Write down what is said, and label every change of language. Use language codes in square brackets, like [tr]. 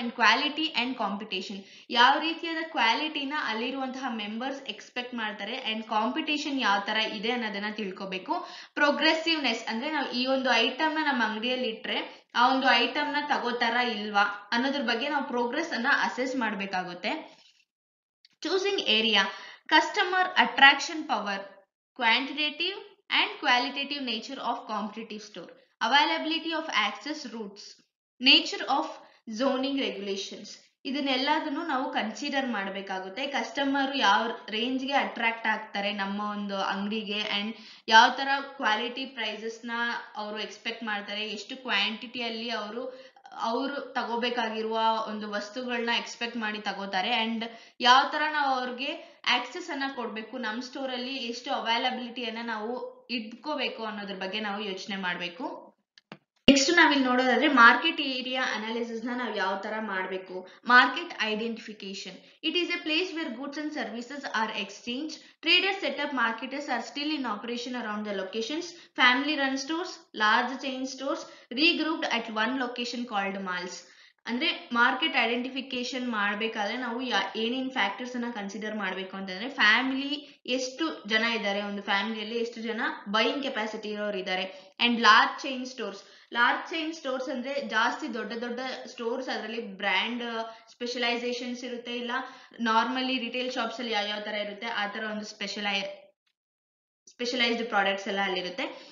[kn] And quality and competition, ಯಾವ ರೀತಿಯಾದ ಕ್ವಾಲಿಟಿನ ಅಲ್ಲಿರುವಂತಹ ಮೆಂಬರ್ಸ್ ಎಕ್ಸ್ಪೆಕ್ಟ್ ಮಾಡ್ತಾರೆ ಅಂಡ್ ಕಾಂಪಿಟೇಷನ್ ಯಾವ ತರ ಇದೆ ಅನ್ನೋದನ್ನ ತಿಳ್ಕೋಬೇಕು. ಪ್ರೋಗ್ರೆಸಿವ್ನೆಸ್ ಅಂದ್ರೆ ನಾವು ಈ ಒಂದು ಐಟಮ್ ನ ನಮ್ಮ ಅಂಗಡಿಯಲ್ಲಿ ಇಟ್ರೆ ಆ ಒಂದು ಐಟಮ್ ನ ತಗೋತಾರ ಇಲ್ವಾ ಅನ್ನೋದ್ರ ಬಗ್ಗೆ ನಾವು ಪ್ರೋಗ್ರೆಸ್ ಅನ್ನ ಅಸೆಸ್ ಮಾಡ್ಬೇಕಾಗುತ್ತೆ. [en] Choosing area, customer attraction power, quantitative and qualitative nature of competitive store, availability of access routes, nature of zoning regulations. [kn] ಇದನ್ನೆಲ್ಲದನ್ನು ನಾವು ಕನ್ಸಿಡರ್ ಮಾಡಬೇಕಾಗುತ್ತೆ. ಕಸ್ಟಮರ್ ಯಾವ ರೇಂಜ್ಗೆ ಅಟ್ರಾಕ್ಟ್ ಆಗ್ತಾರೆ ನಮ್ಮ ಒಂದು ಅಂಗಡಿಗೆ ಅಂಡ್ ಯಾವ ತರ ಕ್ವಾಲಿಟಿ ಪ್ರೈಸಸ್ ನ ಅವರು ಎಕ್ಸ್ಪೆಕ್ಟ್ ಮಾಡ್ತಾರೆ, ಎಷ್ಟು ಕ್ವಾಂಟಿಟಿಯಲ್ಲಿ ಅವರು ತಗೋಬೇಕಾಗಿರುವ ಒಂದು ವಸ್ತುಗಳನ್ನ ಎಕ್ಸ್ಪೆಕ್ಟ್ ಮಾಡಿ ತಗೋತಾರೆ ಅಂಡ್ ಯಾವ ತರ ನಾವು ಅವ್ರಿಗೆ ಆಕ್ಸೆಸ್ ಅನ್ನ ಕೊಡ್ಬೇಕು, ನಮ್ ಸ್ಟೋರ್ ಅಲ್ಲಿ ಎಷ್ಟು ಅವೈಲಬಿಲಿಟಿಯನ್ನ ನಾವು ಇಟ್ಕೋಬೇಕು ಅನ್ನೋದ್ರ ಬಗ್ಗೆ ನಾವು ಯೋಚನೆ ಮಾಡ್ಬೇಕು. ನೆಕ್ಸ್ಟ್ ನಾವಿಲ್ಲಿ ನೋಡೋದಾದ್ರೆ ಮಾರ್ಕೆಟ್ ಏರಿಯಾ ಅನಾಲಿಸಿಸ್ ನ ನಾವು ಯಾವ ತರ ಮಾಡಬೇಕು. [en] Market identification, it is a place where goods and services are exchange. Traders set up marketers are still in operation around the locations. Family run stores, large chain stores regrouped at one location called malls. [kn] ಅಂದ್ರೆ market identification ಮಾಡ್ಬೇಕಾದ್ರೆ ನಾವು ಏನೇನ್ factors ಅನ್ನ consider ಮಾಡ್ಬೇಕು ಅಂತಂದ್ರೆ, family ಎಷ್ಟು ಜನ ಇದ್ದಾರೆ, ಒಂದು ಫ್ಯಾಮಿಲಿಯಲ್ಲಿ ಎಷ್ಟು ಜನ ಬೈಯಿಂಗ್ ಕೆಪಾಸಿಟಿ ಇರೋರು ಇದ್ದಾರೆ. ಅಂಡ್ ಲಾರ್ಜ್ ಚೈನ್ ಸ್ಟೋರ್ಸ್ ಅಂದ್ರೆ ಜಾಸ್ತಿ ದೊಡ್ಡ ದೊಡ್ಡ ಸ್ಟೋರ್ಸ್, ಅದರಲ್ಲಿ ಬ್ರ್ಯಾಂಡ್ ಸ್ಪೆಷಲೈಸೇಷನ್ಸ್ ಇರುತ್ತೆ, ಇಲ್ಲ ನಾರ್ಮಲಿ ರಿಟೇಲ್ ಶಾಪ್ಸ್ ಅಲ್ಲಿ ಯಾವ ತರ ಇರುತ್ತೆ ಆ ತರ ಒಂದು ಸ್ಪೆಷಲೈಸ್ಡ್ ಪ್ರಾಡಕ್ಟ್ಸ್ ಎಲ್ಲ ಅಲ್ಲಿರುತ್ತೆ.